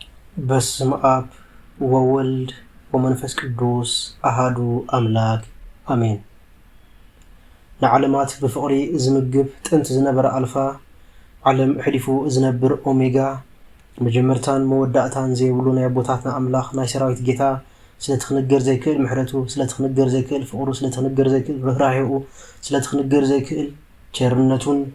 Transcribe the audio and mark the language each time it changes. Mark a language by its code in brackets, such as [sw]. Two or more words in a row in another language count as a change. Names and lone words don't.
[gez] በስመ አብ ወወልድ ወመንፈስ ቅዱስ አሃዱ አምላክ አሜን። [ti] ንዓለማት ብፍቕሪ ዝምግብ ጥንት ዝነበረ አልፋ ዓለም ሕሊፉ ዝነብር ኦሜጋ መጀመርታን መወዳእታን ዘይብሉ ናይ አቦታትና አምላኽ ናይ ሰራዊት ጌታ ስለትኽንገር ዘይክእል ምሕረቱ ስለትኽንገር ዘይክእል ፍቕሩ ስለትኽንገር ዘይክእል ርህራሄኡ ስለትኽንገር ዘይክእል ቸርነቱን